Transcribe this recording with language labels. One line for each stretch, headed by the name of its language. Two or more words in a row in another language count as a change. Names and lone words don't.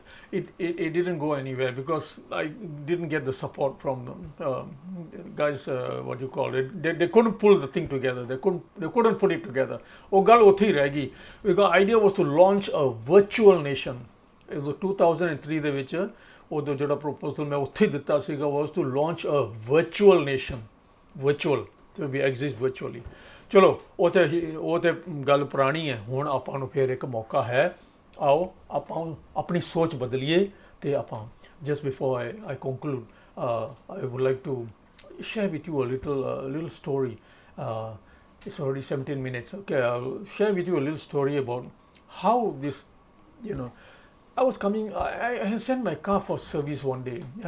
English: It didn't go anywhere because I didn't get the support from guys. What you call it? They couldn't pull the thing together. They couldn't put it together.
Punjabi: Oh, ਗੱਲ ਉੱਥੇ ਰਹਿਗੀ.
English: The idea was to launch a virtual nation. It was 2003
Punjabi: ਦੇ ਵਿੱਚ ਉਦੋਂ ਜਿਹੜਾ proposal ਮੈਂ ਉੱਥੇ ਦਿੱਤਾ ਸੀਗਾ
English: was to launch a virtual nation. Virtual, to be exist virtually.
Punjabi: ਚਲੋ ਉਹ ਤਾਂ ਗੱਲ ਪੁਰਾਣੀ ਹੈ. ਹੁਣ ਆਪਾਂ ਨੂੰ ਫਿਰ ਇੱਕ ਮੌਕਾ ਹੈ। ਆਓ ਆਪਾਂ ਆਪਣੀ ਸੋਚ ਬਦਲੀਏ ਤੇ ਆਪਾਂ.
English: Just before I conclude, I would like to share with you a little story. It's already 17 minutes. Okay, I'll share with you a little story about how this, you know, I sent my car for service one day.